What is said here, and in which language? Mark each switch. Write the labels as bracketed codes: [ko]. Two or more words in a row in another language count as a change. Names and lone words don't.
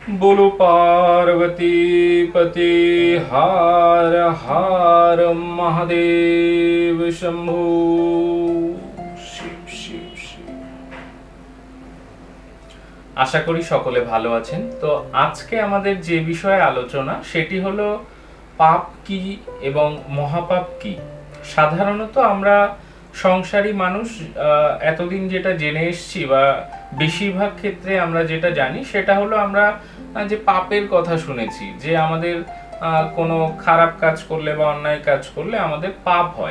[hi] बोलो पार्वती पति हार हार महादेव शंभु शिव शिव शिव। [bn] আশা করি সকলে ভালো আছেন। তো আজকে আমাদের যে বিষয়ে আলোচনা সেটি হলো পাপ কি এবং মহাপাপ কি। সাধারণত আমরা সংসারী মানুষ এতদিন যেটা জেনে এসেছি বা বেশিরভাগ ক্ষেত্রে আমরা যেটা জানি সেটা হলো আমরা যে পাপের কথা শুনেছি, যে আমাদের কোনো খারাপ কাজ করলে বা অন্যায় কাজ করলে আমাদের পাপ হয়।